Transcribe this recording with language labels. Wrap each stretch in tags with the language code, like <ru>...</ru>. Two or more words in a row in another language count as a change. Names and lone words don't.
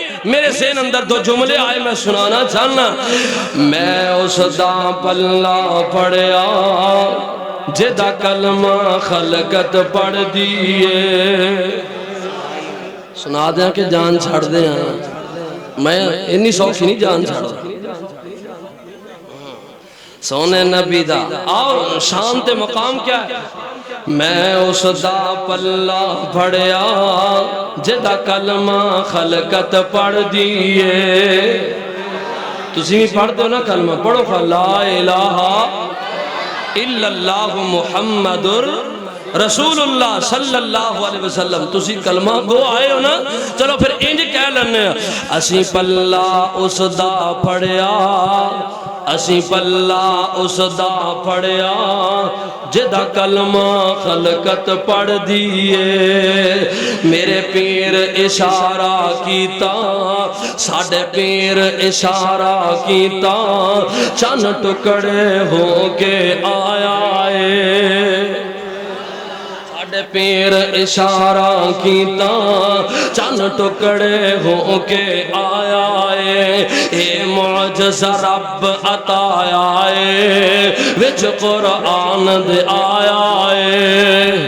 <pa>میرے ذہن اندر دو جملے آئے میں سنانا چاہنا۔ میں اس دا پلہ پڑھیا جدا کلمہ خلقت پڑھ دیئے، سنا دیا کہ جان چھڑ دیا، میں انی سوکھی نہیں جان چھڑ دیا سونے نبی دا۔ آؤ شان تے مقام کیا ہے؟ میں اس دا پلہ پڑھیا جدا کلمہ خلقت پڑھ دیئے، تسی بھی پڑھ دو نا کلمہ، پڑھو</pa> <ar>لا الہ الا اللہ محمد رسول اللہ صلی اللہ علیہ وسلم،</ar> <pa>تسی کلمہ گو آئے ہو نا، چلو پھر انج کہہ لینے اسی پلہ اس دا پڑھیا، اسی پلہ اس دا پڑھیا جدا کلمہ خلقت پڑھ دیئے، میرے پیر اشارہ کیتا، ساڑھے پیر اشارہ کیتا، چند ٹکڑے ہو کے آیا ہے، ساڑھے پیر اشارہ کیتا، چند ٹکڑے ہو کے آیا ہے، اے معجزہ رب عطایا ہے، وچ قرآن دے آیا ہے۔</pa>